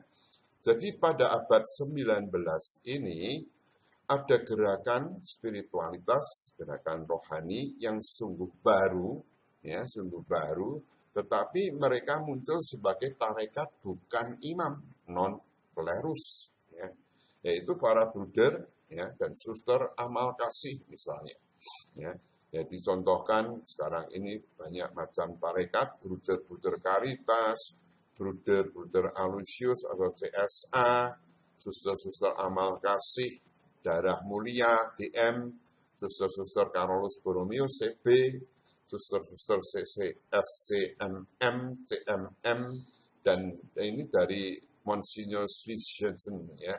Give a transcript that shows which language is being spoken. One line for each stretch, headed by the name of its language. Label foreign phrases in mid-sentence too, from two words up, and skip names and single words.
Indonesian: Jadi pada abad 19 ini ada gerakan spiritualitas, gerakan rohani yang sungguh baru, ya, sungguh baru, tetapi mereka muncul sebagai tarekat bukan imam, non klerus, ya, yaitu para bruder, ya, dan suster amal kasih misalnya. Ya. Ya, dicontohkan sekarang ini banyak macam tarekat, bruder-bruder Karitas, bruder-bruder Alusius atau CSA, suster-suster amal kasih, darah mulia, DM, suster-suster Carolus Borromeo, CB, suster-suster SCMM, CMM, dan ini dari Monsignor Swissensen, ya.